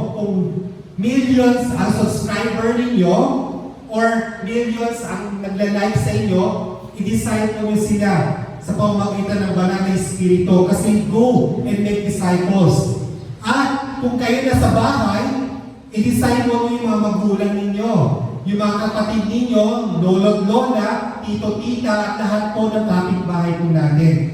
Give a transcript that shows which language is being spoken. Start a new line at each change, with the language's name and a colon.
Filipino: Kung millions ang subscriber ninyo, or millions ang nagla-like sa inyo, i-disciple nyo sila sa pamamagitan ng banal na Espiritu. Kasi
English: go and make disciples.
Filipino: At kung kayo na sa bahay, i-disciple nyo yung mga magulang ninyo, yung mga kapatid ninyo, lolo't lola, tito, tita, at lahat po ng kapitbahay po natin.